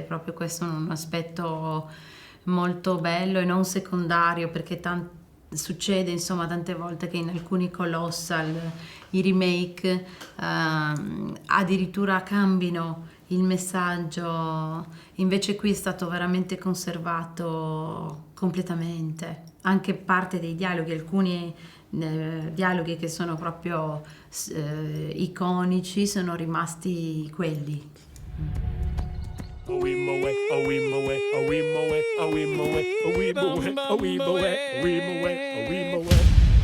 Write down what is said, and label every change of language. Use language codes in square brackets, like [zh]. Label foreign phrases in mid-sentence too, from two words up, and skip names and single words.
[it] Proprio questo è un aspetto molto bello e non secondario, perché succede insomma tante volte che in alcuni colossal i remake addirittura cambino il messaggio, invece qui è stato veramente conservato completamente, anche parte dei dialoghi, alcuni dialoghi che sono proprio iconici sono rimasti quelli. A wee moe, a wee moe, a wee moe, a wee moe, a wee moe, a wee moe.